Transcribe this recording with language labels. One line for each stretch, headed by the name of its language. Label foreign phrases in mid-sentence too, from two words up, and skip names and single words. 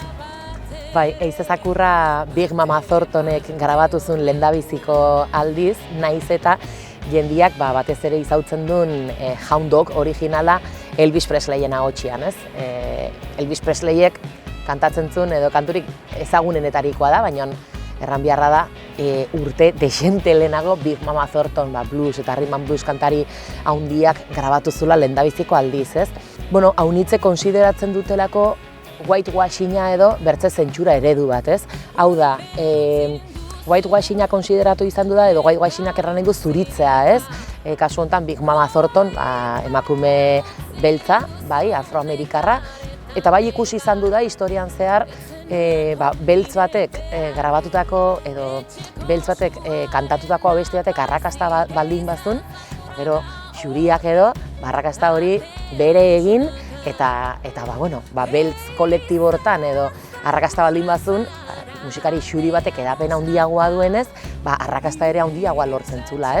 Basque: Bai, Eiza Zakurra Big Mama Thorntonek grabatu zuen lehendabiziko aldiz, naiz eta jendiak batez ere izautzen duen Hound Dog originala Elvis Presleyen ahotsean, ez? Elvis Presleyek kantatzen zuen edo kanturik ezagunenetarikoa da, baina erran beharra da urte dexente lehenago Big Mama Thornton blues eta
English: rhythm and blues
Basque: kantari haundiak grabatu zula lehendabiziko aldiz, ez? Haunitze konsideratzen dutelako whitewashinga edo bertze zentsura eredu bat, ez? Hau da, whitewashinga konsideratu izan du da edo whitewashingak erran nahi du zuritzea, ez? Kasu honetan Big Mama Thornton emakume beltza, afroamerikarra, eta bai ikusi izan du da historian zehar beltz batek grabatutako edo beltz batek kantatutako abesti batek arrakasta baldin bazun, gero xuriak edo arrakasta hori bere egin eta beltz kolektibo hortan edo arrakasta baldin bazun, musikari xuri batek edapen handiagoa duenez, arrakasta ere handiagoa lortzen zula, ez?